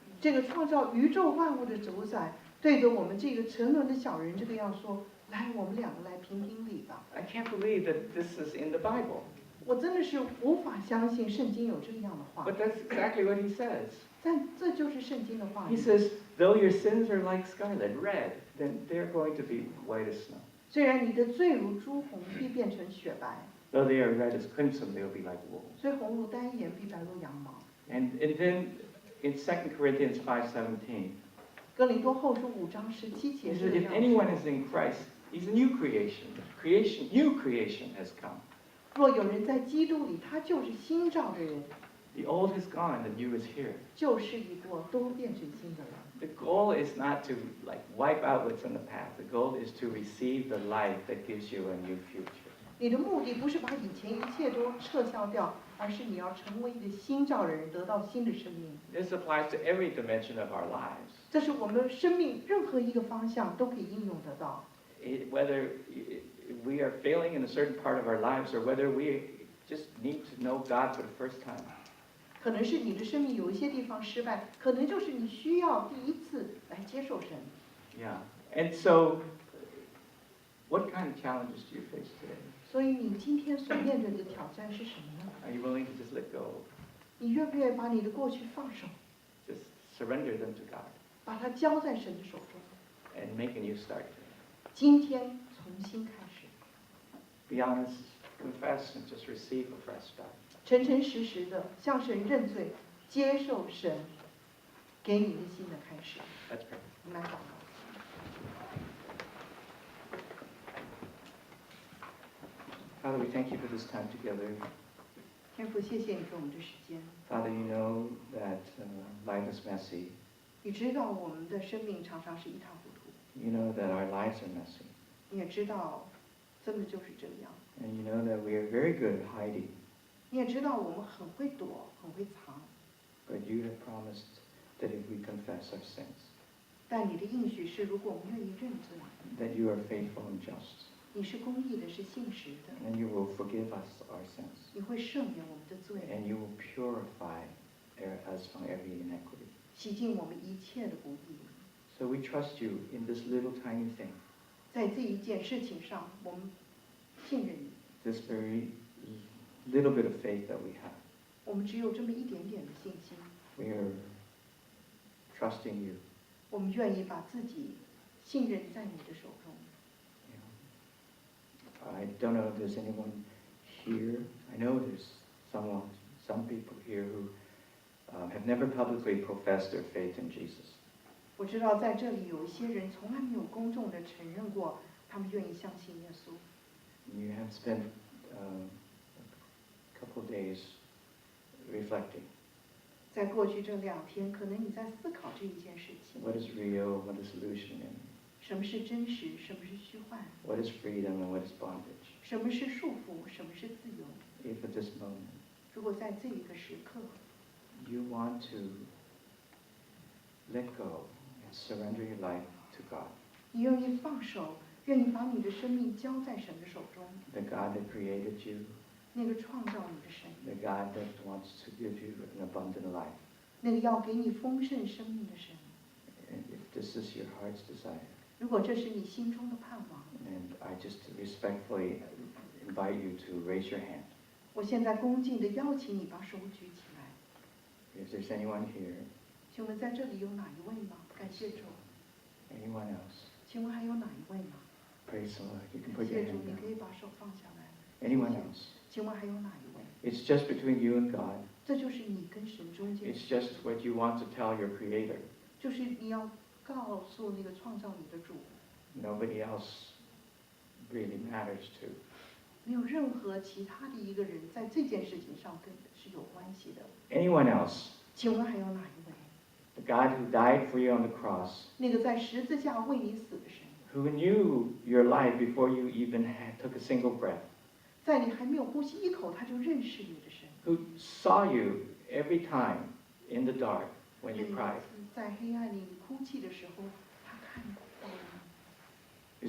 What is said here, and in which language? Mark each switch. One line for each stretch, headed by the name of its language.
Chinese: 这个创造宇宙万物的主宰，对着我们这个沉沦的小人，这个样说：来，我们两个来评评理吧。
English: I can't believe that this is in the Bible.
Chinese: 我真的是无法相信圣经有这样的话，
English: But that's exactly what he says.
Chinese: 但这就是圣经的话
English: He
Chinese: 语。
English: says, though your sins are like scarlet, red, then they're going to be white as snow.
Chinese: 虽然你的罪如朱红，必变成雪白；
English: Though they are red as crimson, they'll be like wool.
Chinese: 虽红如丹颜，必白如羊毛。
English: And then in 2 Corinthians 5:17,
Chinese: 哥林多后书5章17节
English: he
Chinese: 样
English: anyone
Chinese: 说：
English: is in Christ, he's a new creation. New creation has come.
Chinese: 若有人在基督里，他就是新造的人，
English: The old has gone, the new is here.
Chinese: 旧事已过，都变成新的了。
English: The goal is not to like wipe out what's in the past. The goal is to receive the life that gives you a new future.
Chinese: 你的目的不是把以前一切都撤销掉，而是你要成为一个新造的人，得到新的生命。
English: This applies to every dimension of our lives.
Chinese: 这是我们生命任何一个方向都可以应用得到。
English: Whether we are failing in a certain part of our lives or whether we just need to know God for the first time.
Chinese: 可能是你的生命有一些地方失败，可能就是你需要第一次来接受神。
English: Yeah. And so, what kind of challenges do you face today?
Chinese: 所以你今天所面对的挑战是什么呢？
English: Are you willing to just let go?
Chinese: 你愿不愿意把你的过去放手，
English: Just surrender them to God
Chinese: 把它交在神的手中？
English: and make a new start today.
Chinese: 今天重新开始，
English: Be honest, confess, and just receive a fresh start.
Chinese: 诚诚实实的向神认罪，接受神给你的新的开始。
English: Let's pray.
Chinese: 我们来祷告。
English: Father, we thank you for this time together.
Chinese: 天父，谢谢你给我们这时间。
English: Father, you know that life is messy.
Chinese: 你知道我们的生命常常是一塌糊涂，
English: You know that our lives are messy.
Chinese: 你也知道，真的就是这样。
English: And you know that we are very good at hiding.
Chinese: 你也知道我们很会躲，很会藏。
English: But you have promised that if we confess our sins,
Chinese: 但你的应许是，如果我们愿意认罪，
English: that you are faithful and just,
Chinese: 你是公义的，是信实的，
English: and you will forgive us our sins,
Chinese: 你会赦免我们的罪，
English: and you will purify us from every iniquity.
Chinese: 洗净我们一切的不义。
English: So we trust you in this little tiny thing,
Chinese: 在这一件事情上，我们信任你，
English: this very little bit of faith that we have.
Chinese: 我们只有这么一点点的信心，
English: We are trusting you.
Chinese: 我们愿意把自己信任在你的手中。
English: I don't know if there's anyone here. I know there's some people here who have never publicly professed their faith in Jesus.
Chinese: 我知道在这里有一些人从来没有公众的承认过，他们愿意相信耶稣。
English: You have spent a couple of days reflecting.
Chinese: 在过去这2天，可能你在思考这一件事情：
English: What is real? What is illusion? And
Chinese: 什么是真实，什么是虚幻，
English: what is freedom? And what is bondage?
Chinese: 什么是束缚，什么是自由。
English: If at this moment
Chinese: 如果在这一个时刻，
English: you want to let go and surrender your life to God,
Chinese: 你愿意放手，愿意把你的生命交在神的手中，
English: the God that created you,
Chinese: 那个创造你的神，
English: the God that wants to give you an abundant life.
Chinese: 那个要给你丰盛生命的神。
English: And if this is your heart's desire,
Chinese: 如果这是你心中的盼望，
English: and I just respectfully invite you to raise your hand.
Chinese: 我现在恭敬地邀请你把手举起来。
English: If there's anyone here,
Chinese: 请问在这里有哪一位吗？感谢主。
English: anyone else,
Chinese: 请问还有哪一位吗？
English: praise the Lord. You can
Chinese: 感
English: put your
Chinese: 谢主，
English: hand
Chinese: 你可
English: down.
Chinese: 以把手放下来。
English: Anyone else?
Chinese: 请问还有哪一位？
English: It's just between you and God.
Chinese: 这就是你跟神中间，
English: It's just what you want to tell your Creator.
Chinese: 就是你要告诉那个创造你的主，
English: Nobody else really matters to.
Chinese: 没有任何其他的一个人在这件事情上跟是有关系的。
English: Anyone else?
Chinese: 请问还有哪一位？
English: The God who died for you on the cross,
Chinese: 那个在十字架为你死的神，
English: who knew your life before you even took a single breath,
Chinese: 在你还没有呼吸一口，他就认识你的神。
English: who saw you every time in the dark when
Chinese: 每
English: you
Chinese: 一
English: cried.
Chinese: 次在黑暗里哭泣的时候，他看到了你。